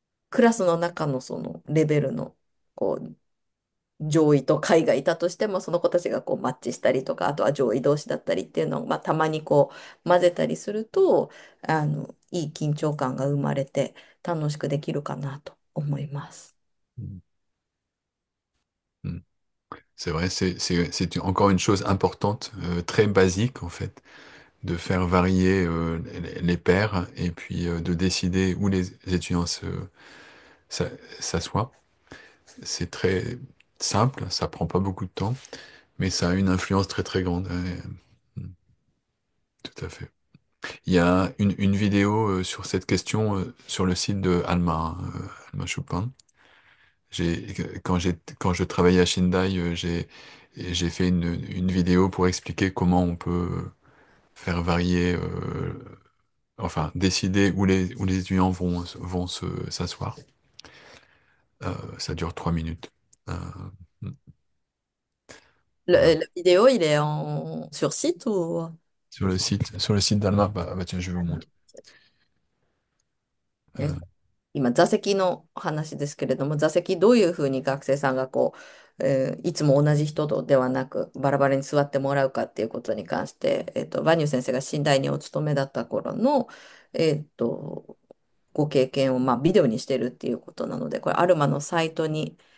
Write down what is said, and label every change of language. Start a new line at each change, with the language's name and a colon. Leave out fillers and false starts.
Japanese: クラスの中のそのレベルのこう上位と下位がいたとしても、その子たちがこうマッチしたりとか、あとは上位同士だったりっていうのを、まあ、たまにこう混ぜたりすると、いい緊張感が生まれて楽しくできるかなと思います。 Mm. Mm.
French: C'est vrai, c'est encore une chose importante, très basique en fait, de faire varier les paires et puis de décider où les étudiants s'assoient. C'est très simple, ça prend pas beaucoup de temps, mais ça a une influence très très grande. Tout à fait. Il y a une vidéo sur cette question sur le site de Alma, hein, Alma Chopin. Quand je travaillais à Sendai, j'ai fait une vidéo pour expliquer comment on peut faire varier, enfin, décider où les étudiants vont s'asseoir. Ça dure 3 minutes. Euh, voilà. La vidéo, il est sur site ou... Sur le site d'Alma, tiens, je vais vous montrer. Euh,
Japanese: 今、座席の話ですけれども、座席どういうふうに学生さんがいつも同じ人とではなく、バラバラに座ってもらうかっていうことに関して、バニュー先生が寝台にお勤めだった頃の、えっと、ご経験を、まあ、ビデオにしてるっていうことなので、これ、アルマのサイトに、